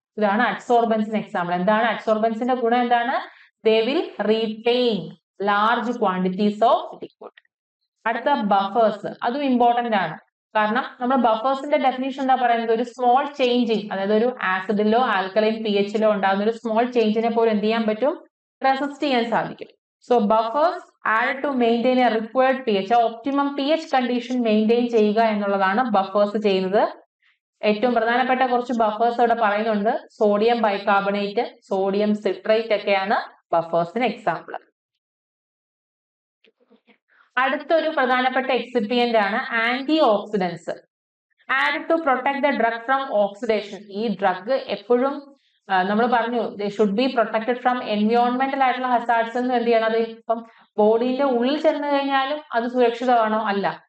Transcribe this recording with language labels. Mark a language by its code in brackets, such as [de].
[ml] ഇതാണ് അഡ്സോർബൻസിന് എക്സാമ്പിൾ. എന്താണ് അഡ്സോർബൻസിന്റെ ഗുണം? എന്താണ്? [en] They will retain large quantities of liquid. [ml] അടുത്ത ബഫേഴ്സ്. അതും ഇമ്പോർട്ടന്റ് ആണ്. കാരണം നമ്മൾ ബഫേഴ്സിന്റെ ഡെഫിനേഷൻ എന്താ പറയുന്നത്? ഒരു സ്മോൾ ചേഞ്ചിങ്, അതായത് ഒരു ആസിഡിലോ ആൽക്കലൈൻ pH-ലോ ഉണ്ടാകുന്ന ഒരു സ്മോൾ ചേഞ്ചിനെ പോലും എന്ത് ചെയ്യാൻ പറ്റും? റെസിസ്റ്റ് ചെയ്യാൻ സാധിക്കും. So buffers [en] added to maintain a required pH, optimum pH condition [ml] maintain ചെയ്യുക എന്നുള്ളതാണ് ബഫേഴ്സ് ചെയ്യുന്നത്. ഏറ്റവും പ്രധാനപ്പെട്ട കുറച്ച് ബഫേഴ്സ് ഇവിടെ പറയുന്നുണ്ട്. സോഡിയം ബൈകാർബണേറ്റ്, സോഡിയം സിട്രേറ്റ് ഒക്കെയാണ് ബഫേഴ്സിന് എക്സാമ്പിൾ. അടുത്തൊരു പ്രധാനപ്പെട്ട എക്സിപ്പിയന്റ് ആണ് anti oxidants. [en] Add to protect the drug from oxidation. [ml] ഈ ഡ്രഗ് എപ്പോഴും നമ്മൾ പറഞ്ഞു [en] should be protected from എൻവയോൺമെന്റൽ [ml] ആയിട്ടുള്ള ഹസാർഡ്സ് എന്ന് എന്ത് ചെയ്യണം? അത് ഇപ്പം ബോഡിയുടെ ഉള്ളിൽ ചെന്ന് കഴിഞ്ഞാലും അത് സുരക്ഷിതമാണോ? അല്ല.